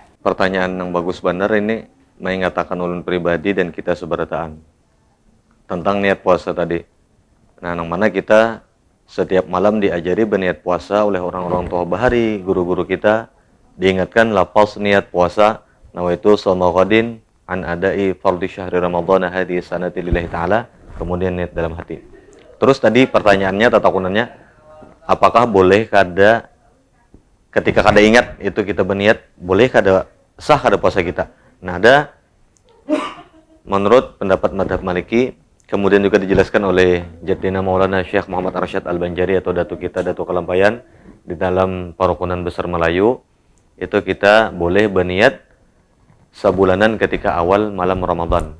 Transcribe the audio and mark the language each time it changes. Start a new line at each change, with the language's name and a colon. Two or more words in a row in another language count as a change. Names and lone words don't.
Banjar: Pertanyaan yang bagus benar ini mengatakan ulun pribadi dan kita seberataan tentang niat puasa tadi. Nah, yang mana kita setiap malam diajari berniat puasa oleh orang-orang tua bahari, guru-guru kita. Diingatkan lafaz niat puasa,
Arabic: نويت صوم غد عن أداء فرض شهر رمضان هذه السنة لله تعالى,
Banjar: kemudian niat dalam hati. Terus tadi pertanyaannya, tatakunannya, apakah boleh kada ketika kada ingat itu kita berniat, boleh kada sah kada puasa kita? Nah, ada menurut pendapat madhab Maliki, kemudian juga dijelaskan oleh Jaddina Maulana Syekh Muhammad Arsyad Al-Banjari atau Datu kita, Datu Kalampayan, di dalam Parukunan Besar Melayu, itu kita boleh berniat sabulanan ketika awal malam Ramadan.